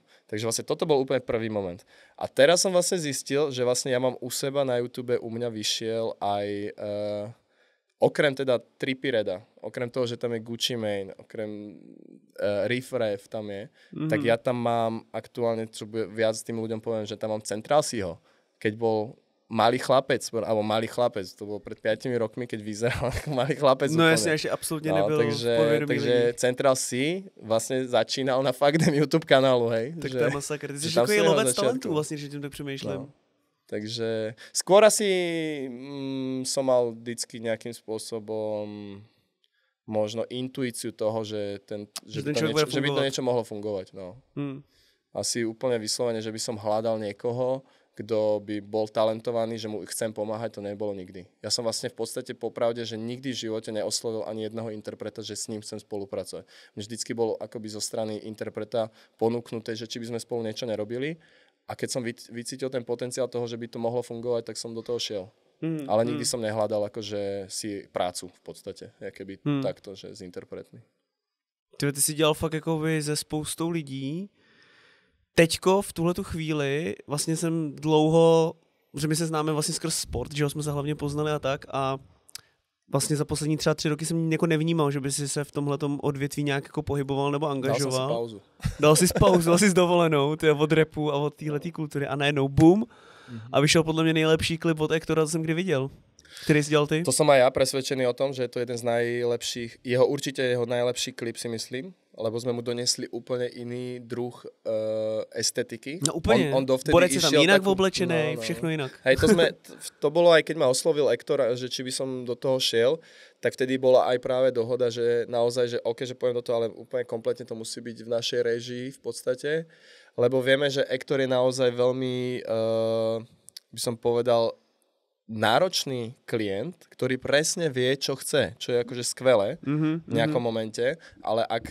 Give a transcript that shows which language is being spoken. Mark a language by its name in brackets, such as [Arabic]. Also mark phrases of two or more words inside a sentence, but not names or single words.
[Slovak] Takže vlastne toto bol úplne prvý moment. A teraz som vlastne zistil, že vlastne ja mám u seba na YouTube, u mňa vyšiel aj okrem teda Trippie Reda, okrem toho, že tam je Gucci Mane, okrem Riff Raff tam je, tak ja tam mám aktuálne, čo viac tým ľuďom poviem, že tam mám Central Ceeho, keď bol malý chlapec, to bolo pred 5 rokmi, keď vyzeral ako malý chlapec. No jasne, ešte absolútne [Czech] nebyl v povědomí [Slovak] takže Central C vlastne začínal na Fuck Them YouTube kanálu, hej. [Czech] Tak to je masakr. Ty jsi takový lovec talentů vlastně, že tím tak přemýšlím. No. [Slovak] Takže skôr asi som mal vždycky nejakým spôsobom možno intuíciu toho, že by to niečo mohlo fungovať. No. Asi úplne vyslovene, že by som hľadal niekoho, kto by bol talentovaný, že mu chcem pomáhať, to nebolo nikdy. Ja som vlastne v podstate popravde, že nikdy v živote neoslovil ani jedného interpreta, že s ním chcem spolupracovať. Mne vždycky bolo akoby zo strany interpreta ponúknuté, že či by sme spolu niečo nerobili a keď som vycítil ten potenciál toho, že by to mohlo fungovať, tak som do toho šiel. Ale nikdy som nehľadal akože si prácu v podstate, keby takto, že s interpretmi. [Czech] Ty jsi dělal fakt jakoby se spoustou lidí. Teďko v tuhletu chvíli vlastně jsem dlouho, že my se známe vlastně skrz sport, že jsme se hlavně poznali a tak a vlastně za poslední třeba 3 roky jsem jako nevnímal, že by si se v tomhletom odvětví nějak jako pohyboval nebo angažoval. Dal jsem si pauzu. Dal si pauzu, dal si dovolenou od rapu a od téhletý kultury a najednou boom a vyšel podle mě nejlepší klip od Ektora, co jsem kdy viděl. [Slovak] Ktorý si [Czech] dělal ty? [Slovak] To som aj ja presvedčený o tom, že je to jeden z najlepších, určite jeho najlepší klip si myslím, lebo sme mu donesli úplne iný druh estetiky. [Czech] No úplne, Borec je tam jinak oblečený, všechno jinak. [Slovak] Hej, to bolo aj keď ma oslovil Ektor, že či by som do toho šiel, tak vtedy bola aj práve dohoda, že naozaj, že OK, že poviem do toho, ale úplne kompletne to musí byť v našej réžii v podstate, lebo vieme, že Ektor je naozaj veľmi, by som povedal, náročný klient, ktorý presne vie, čo chce, čo je akože skvelé v nejakom momente, ale